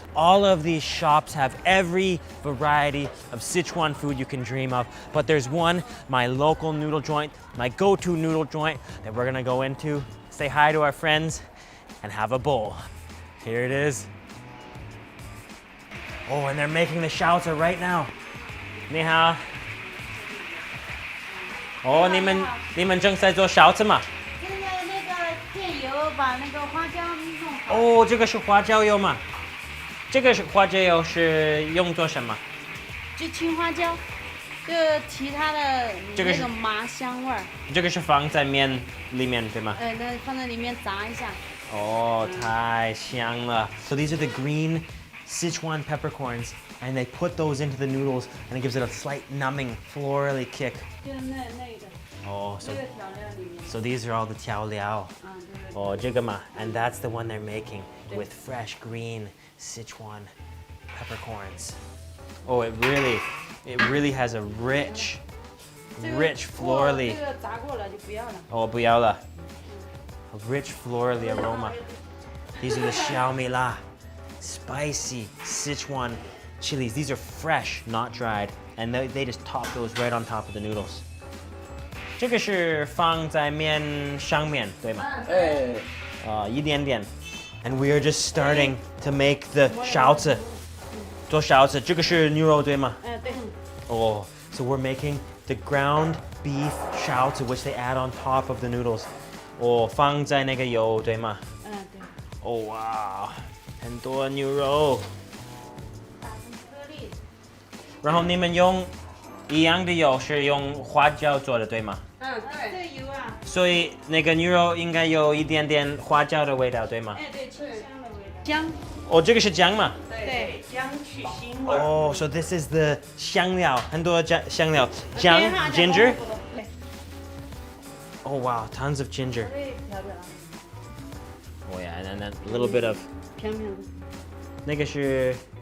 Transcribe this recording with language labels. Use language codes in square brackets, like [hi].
[en] All of these shops have every variety of Sichuan food you can dream of. But there's one, my local noodle joint, my go-to noodle joint that we're gonna go into, say hi to our friends, and have a bowl. Here it is. Oh, and they're making the shaozi right now. [zh] 你好。哦，你们正在做shaozi吗？现在那个电油把那个花椒弄好。哦，这个是花椒油吗？这个是花椒油是用作什么？就青花椒，就其他的这个是那种麻香味儿。这个是放在面里面对吗？那放在里面炸一下。哦，太香了。 [en] So these are the green Sichuan peppercorns, and they put those into the noodles, and it gives it a slight numbing, florally kick. [zh] 就是那个， [en] Oh, [zh] 这个调料里面。 [en] so these are all the tiao liao. [zh] 对。 [en] Oh, [zh] 这个嘛 [en] and that's the one they're making with fresh green Sichuan peppercorns. Oh, it really has a rich, florally. [zh] 这个炸过了就不要了。 [en] Oh, [zh] 不要了. [en] A rich florally aroma. These are the xiaomi la, spicy Sichuan chilies. These are fresh, not dried, and they just top those right on top of the noodles. [zh] 这个是放在面上面，对吗？一点点。 [en] And we are just starting to make the shaozi. [zh] 做shaozi，这个是牛肉对吗？对。 [en] Oh, so we're making the ground beef shaozi, which they add on top of the noodles. [zh] Oh, 放在那个油对吗？对。 [en] Oh wow, [zh] 很多牛肉。打成颗粒。然后你们用一样的油是用花椒做的对吗？对。这油啊。所以那个牛肉应该有一点点花椒的味道对吗？对，清香的味道。姜。哦，这个是姜吗？对，姜去腥味。 [en] Oh, so this is the [zh] 香料，很多香料，姜 [en] ginger. Oh wow, tons of ginger. Oh yeah, and then a little bit of [zh] 平平的。那个是